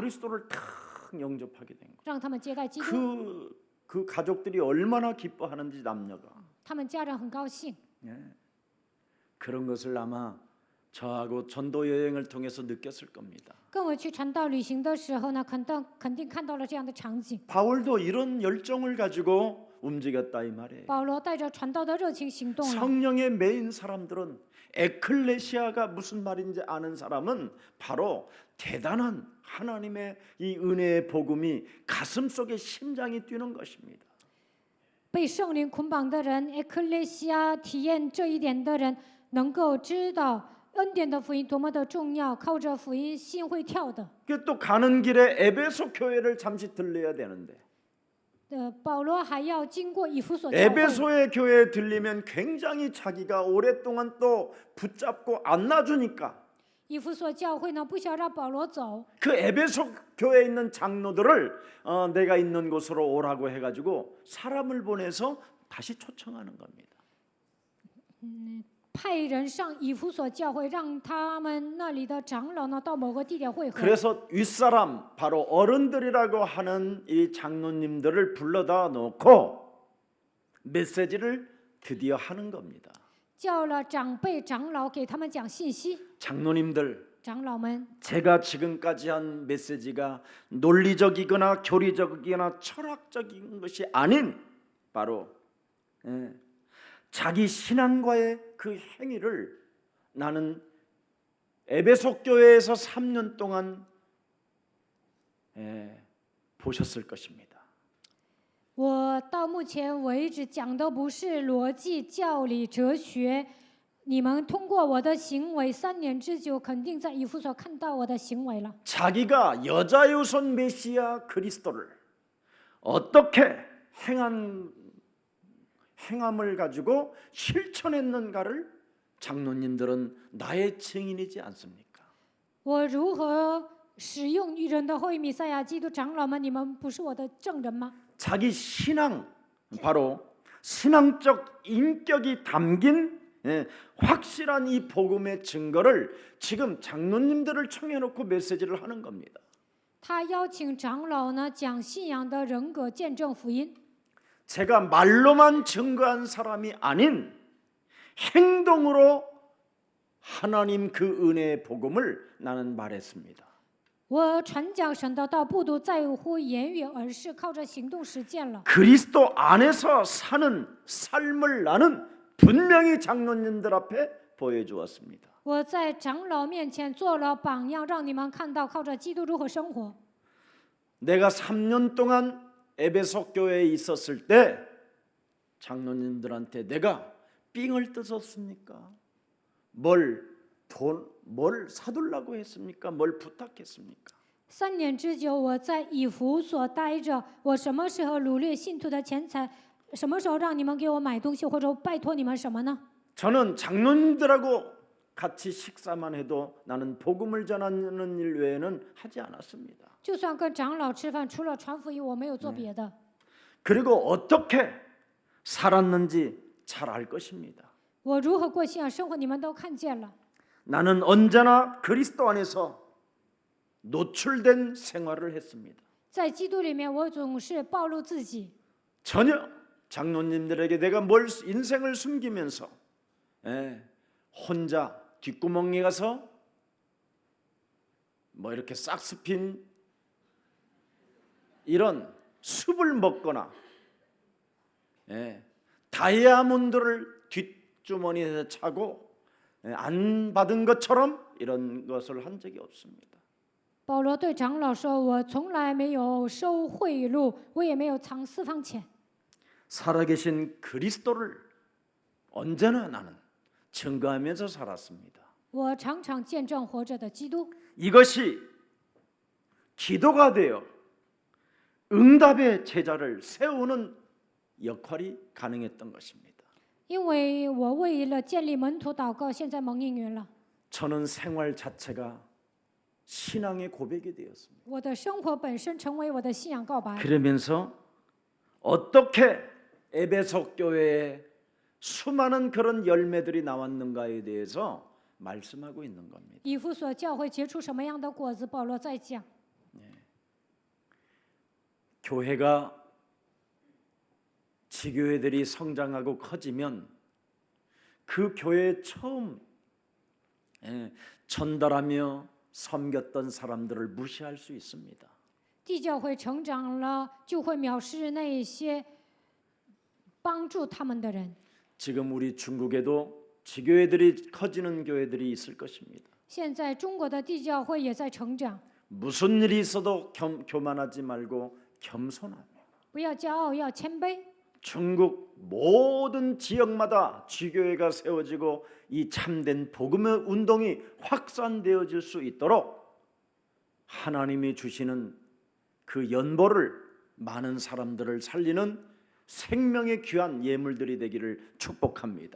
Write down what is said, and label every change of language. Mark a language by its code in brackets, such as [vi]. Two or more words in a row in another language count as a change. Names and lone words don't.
[ko] 그리스도를 탁 영접하게 된 거예요. [zh] 让他们接待基督， [ko] 그 가족들이 얼마나 기뻐하는지 남녀가 [zh] 他们家人很高兴。 [ko] 그런 것을 아마 저하고 전도 여행을 통해서 느꼈을 겁니다. [zh] 跟我去传道旅行的时候呢，肯定看到了这样的场景。 [ko] 바울도 이런 열정을 가지고 움직였다 이 말이에요. [zh] 保罗带着传道的热情行动了。 [ko] 성령의 메인 사람들은 에클레시아가 무슨 말인지 아는 사람은 바로 대단한 하나님의 이 은혜의 복음이 가슴속에 심장이 뛰는 것입니다. [zh] 被圣灵捆绑的人，埃克列西亚体验这一点的人，能够知道恩典的福音多么的重要，靠着福音心会跳的。 [ko] 또 가는 길에 에베소 교회를 잠시 들려야 되는데 [zh] 保罗还要经过以弗所教会， [ko] 에베소의 교회에 들리면 굉장히 자기가 오랫동안 또 붙잡고 안 놔주니까 [zh] 以弗所教会呢不想让保罗走， [ko] 그 에베소 교회에 있는 장로들을 내가 있는 곳으로 오라고 해가지고 사람을 보내서 다시 초청하는 겁니다. [zh] 派人上以弗所教会，让他们那里的长老呢到某个地点会合。 [ko] 그래서 윗사람 바로 어른들이라고 하는 이 장로님들을 불러다 놓고 메시지를 드디어 하는 겁니다. [zh] 叫了长辈长老给他们讲信息， [ko] 장로님들 [zh] 长老们， [ko] 제가 지금까지 한 메시지가 논리적이거나 교리적이거나 철학적인 것이 아닌 바로 자기 신앙과의 그 행위를 나는 에베소 교회에서 3년 동안 보셨을 것입니다. [zh] 我到目前为止讲的不是逻辑、教理、哲学，你们通过我的行为3年之久，肯定在以弗所看到我的行为了。 [ko] 자기가 여자유손 메시아 그리스도를 어떻게 행함을 가지고 실천했는가를 장로님들은 나의 증인이지 않습니까? [zh] 我如何使用人的后裔弥赛亚基督长老们？你们不是我的证人吗？ [ko] 자기 신앙, 바로 신앙적 인격이 담긴 확실한 이 복음의 증거를 지금 장로님들을 청해놓고 메시지를 하는 겁니다. [zh] 他邀请长老呢讲信仰的人格见证福音。 [ko] 제가 말로만 증거한 사람이 아닌 행동으로 하나님 그 은혜의 복음을 나는 말했습니다. [zh] 我传讲神的道，不独在乎言语，而是靠着行动实践了。 [ko] 그리스도 안에서 사는 삶을 나는 분명히 장로님들 앞에 보여주었습니다. [zh] 我在长老面前做了榜样，让你们看到靠着基督如何生活。 [ko] 내가 3년 동안 에베소 교회에 있었을 때 장로님들한테 내가 삥을 뜯었습니까? 뭘 사둘라고 했습니까? 뭘 부탁했습니까? [zh] 3 年之久，我在以弗所待着，我什么时候掳掠信徒的钱财？什么时候让你们给我买东西，或者拜托你们什么呢？ [ko] 저는 장로님들하고 같이 식사만 해도 나는 복음을 전하는 일 외에는 하지 않았습니다. [zh] 就算跟长老吃饭，除了传福音，我没有做别的。 [ko] 그리고 어떻게 살았는지 잘 알 것입니다. [zh] 我如何过信仰生活，你们都看见了。 [ko] 나는 언제나 그리스도 안에서 노출된 생활을 했습니다. [zh] 在基督里面，我总是暴露自己， [ko] 전혀 장로님들에게 내가 뭘 인생을 숨기면서 혼자 뒷구멍에 가서 뭐 이렇게 싹스핀 이런 숲을 먹거나 다이아몬드를 뒷주머니에서 차고 안 받은 것처럼 이런 것을 한 적이 없습니다. [zh] 保罗对长老说：“我从来没有收贿赂，我也没有藏私房钱。 [ko] 살아계신 그리스도를 언제나 나는 증거하면서 살았습니다. [zh] 我常常见证活着的基督。 [ko] 이것이 기도가 되어 응답의 제자를 세우는 역할이 가능했던 것입니다. [zh] 因为我为了建立门徒祷告，现在蒙应允了。 [ko] 저는 생활 자체가 신앙의 고백이 되었습니다. [zh] 我的生活本身成为我的信仰告白。 [ko] 그러면서 어떻게 에베소 교회에 수많은 그런 열매들이 나왔는가에 대해서 말씀하고 있는 겁니다. [zh] 以弗所教会结出什么样的果子？保罗在讲。 [ko] 교회가 지교회들이 성장하고 커지면 그 교회에 처음 전달하며 섬겼던 사람들을 무시할 수 있습니다. [zh] 地教会成长了，就会藐视那些帮助他们的人。 [ko] 지금 우리 중국에도 지교회들이 커지는 교회들이 있을 것입니다. [zh] 现在中国的地教会也在成长， [ko] 무슨 일이 있어도 교만하지 말고 겸손하며 [zh] 不要骄傲，要谦卑。 [ko] 중국 모든 지역마다 지교회가 세워지고 이 참된 복음의 운동이 확산되어질 수 있도록 하나님이 주시는 그 연보를 많은 사람들을 살리는 생명의 귀한 예물들이 되기를 축복합니다.